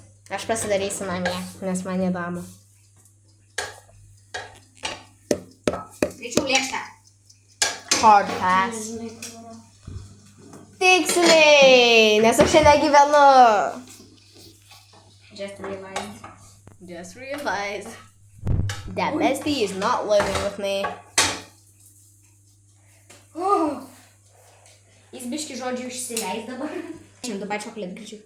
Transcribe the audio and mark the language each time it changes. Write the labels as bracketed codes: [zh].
[lt] Aš pasidarysiu namie, nes man įdomu. Greičiau lėkštę. [en] Hard pass. [lt] Tiksliai, nes aš čia negyvenu. [en] Just realized. Just realized that bestie is not living with me. [lt] Jis biški žodžiu išsileis dabar. Dabar čokolėt greičiau.